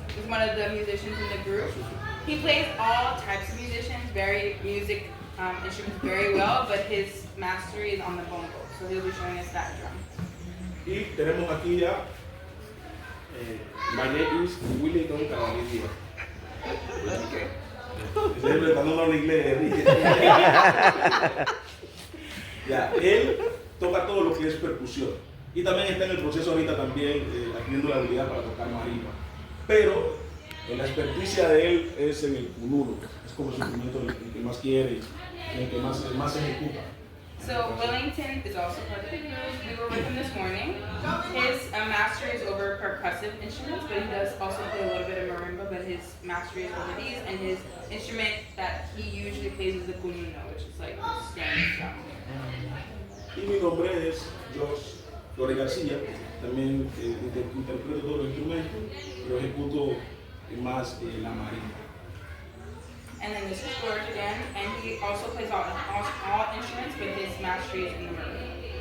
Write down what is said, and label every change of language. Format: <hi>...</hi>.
<en>He's one of the musicians in the group. He plays all types of musicians, music instruments very well, but his mastery is on the bongo. So he'll be showing us that drum.</en> <es>Y tenemos aquí ya,</es> <en>my name is</en> <es>Willington Caballería. Siempre está hablando en inglés. Ya, él toca todo lo que es percusión y también está en el proceso ahorita también adquiriendo la habilidad para tocar marimba. Pero la experticia de él es en el punuro, es como su instrumento el que más quiere, el que más ejecuta.</es> <en>So Willington is also part of the group. We were with him this morning. His mastery is over percussive instruments, but he does also play a little bit of marimba, but his mastery is over these, and his instrument that he usually plays is the cununo, which is like the standard drum.</en> <es>Y mi nombre es Josh Flores García, también interpreto todos los instrumentos, pero ejecuto más la marimba.</es> <en>And then this is George again, and he also plays all instruments, but his mastery is in the marimba.</en>